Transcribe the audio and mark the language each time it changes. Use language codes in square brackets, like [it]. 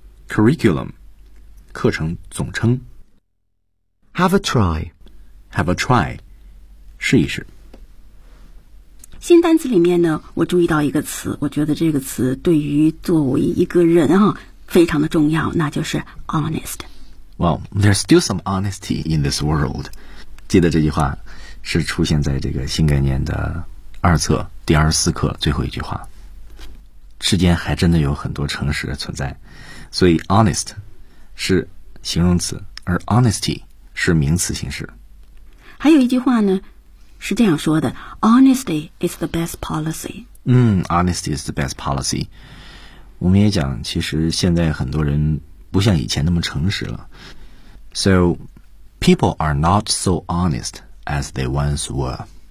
[zh] curriculum, 课程总称。 [en] Have a try, have a try, [zh] 试一试。新单词里面呢，我注意到一个词，我觉得这个词对于作为一个人啊。非常的重要，那就是 honest. [en] Well, there's still some honesty in this world. [zh] 记得这句话是出现在这个新概念的二册第24课最后一句话。世间还真的有很多诚实存在，所以 honest 是形容词，而 honesty 是名词形式。还有一句话呢，是这样说的： [en] honesty is the best policy. 嗯， honesty is the best policy. [zh] 我们也讲，其实现在很多人不像以前那么诚实了。 [en] So, people are not so honest as they once were.